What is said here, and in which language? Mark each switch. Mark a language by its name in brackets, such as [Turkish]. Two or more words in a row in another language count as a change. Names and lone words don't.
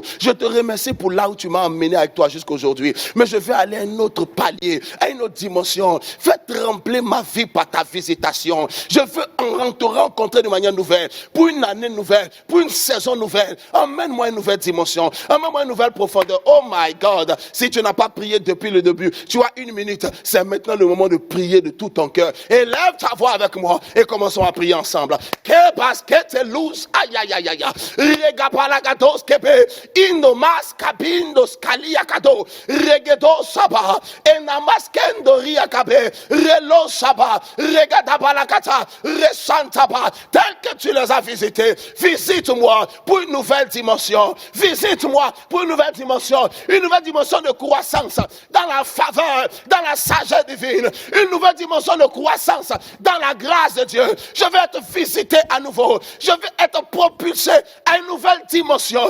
[French] Je te remercie pour là où tu m'as emmené avec toi jusqu'aujourd'hui. Mais je vais aller à un autre palier, à une autre dimension. Fais trembler ma vie par ta visitation. Je veux te rencontrer de manière nouvelle, pour une année nouvelle, pour une saison nouvelle. Emmène-moi une nouvelle dimension, emmène-moi une nouvelle profondeur. [English] Oh my God, [French] si tu n'as pas prié depuis le début, tu as 1 minute, c'est maintenant le moment de prier de tout ton cœur. Élève ta voix avec moi et commençons à prier ensemble. Que basket luz, aïe aïe aïe aïe. Regapalagados kebe, inomas kabindos kaliakado, regedo saba, enamaskendo riakabe, relo saba, regadabalakata, resantaba. Tel que tu les as visités, visite-moi pour une nouvelle dimension. Visite-moi pour une nouvelle dimension de croissance dans la faveur, dans la sagesse divine, une nouvelle dimension de croissance dans la grâce de Dieu. Je vais être visité à nouveau. Je vais être propulsé à une nouvelle dimension.